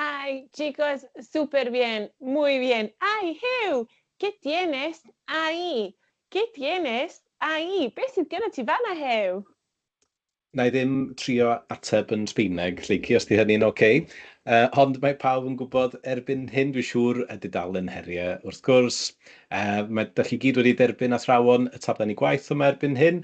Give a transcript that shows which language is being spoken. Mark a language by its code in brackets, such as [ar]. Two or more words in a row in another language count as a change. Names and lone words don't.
[es] Ay, chicos, súper bien, muy bien. Ay, Hugh, ¿qué tienes ahí? ¿Qué tienes ahí? [cy] Beth sydd gyda ti fan Hugh? Na i ddim trio ateb yn Sbaeneg, Lleucu, os di hynny'n oce. Ond mae pawb yn gwybod erbyn hyn, dwi'n siŵr, y dudal yn heriau. Wrth gwrs, da chi gyd wedi derbyn athrawon y tablen i gwaith yma erbyn hyn.